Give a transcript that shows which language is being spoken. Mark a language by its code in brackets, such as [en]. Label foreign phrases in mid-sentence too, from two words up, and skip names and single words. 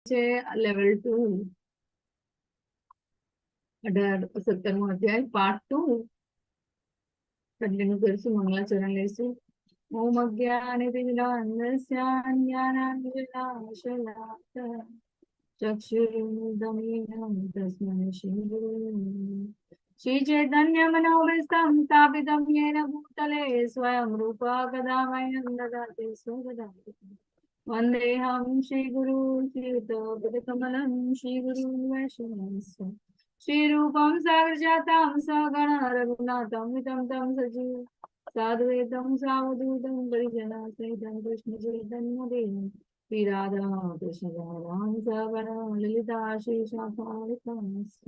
[gu] છે લેવલ 2 17મો અધ્યાય પાર્ટ 2 કન્ટિન્યુ કરીશું. મંગલાચરણ લઈશું. [sa] ઓમ અજ્ઞાનતિમિરાન્ધસ્ય જ્ઞાનાંજનાશલાકયા ચક્ષુરુન્મિલિतं તસ્मै શ્રી ગુરવે નમઃ. શ્રી ચૈતન્ય મનોભીષ્ટં સ્થાપિतं येन भूतले स्वयं रूपा कदा मह्यं ददाति स्वपदान्तिकम्. वन्देऽहं श्रीगुरु श्रीयुतपदकमलं श्रीगुरुं वैष्णवंश श्रीरूपं साग्रजातं सगण रघुनाथं वितं तं सजीव साद्वैतं सावधूतं परिजनासहितं कृष्णचैतन्यदेवं श्री राधा कृष्ण सगण ललिता श्रीशाखारिकांश्च.